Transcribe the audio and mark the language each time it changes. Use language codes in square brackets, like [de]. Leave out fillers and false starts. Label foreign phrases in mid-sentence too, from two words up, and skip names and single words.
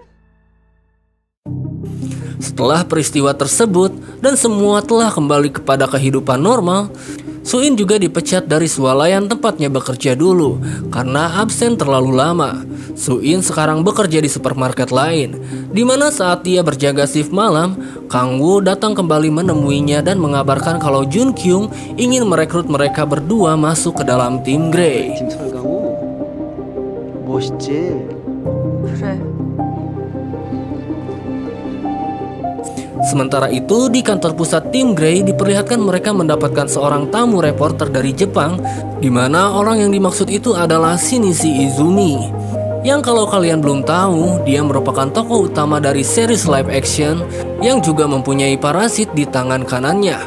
[id] Setelah peristiwa tersebut dan semua telah kembali kepada kehidupan normal, Soo-in juga dipecat dari swalayan tempatnya bekerja dulu karena absen terlalu lama. Soo-in sekarang bekerja di supermarket lain, di mana saat dia berjaga shift malam, Kang Woo datang kembali menemuinya dan mengabarkan kalau Jun Kyung ingin merekrut mereka berdua masuk ke dalam tim Grey. [ko] 팀 설강호 멋있지? 그래. [id] Sementara itu, di kantor pusat tim Grey diperlihatkan mereka mendapatkan seorang tamu reporter dari Jepang, di mana orang yang dimaksud itu adalah Shinichi Izumi. Yang kalau kalian belum tahu, dia merupakan tokoh utama dari [en] series live action [id] yang juga mempunyai parasit di tangan kanannya.